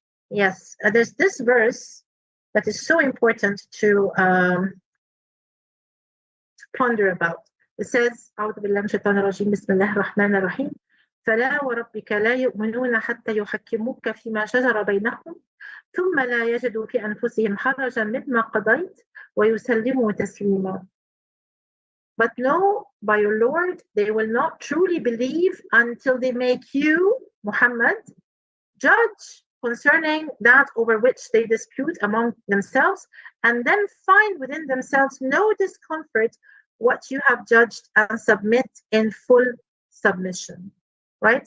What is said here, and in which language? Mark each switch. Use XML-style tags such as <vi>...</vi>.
<en>Yes, there's this verse that is so important to ponder about. It says,</en> <ar>أعوذ بالله من الشيطان الرجيم بسم الله الرحمن الرحيم فلا وربك لا يؤمنون حتى يحكموك فيما شجر بينهم ثم لا يجدوا في أنفسهم حرجا مما قضيت ويسلموا تسليما.</ar> <en>But no, by your Lord, they will not truly believe until they make you, Muhammad, judge concerning that over which they dispute among themselves, and then find within themselves no discomfort what you have judged, and submit in full submission. Right?</en>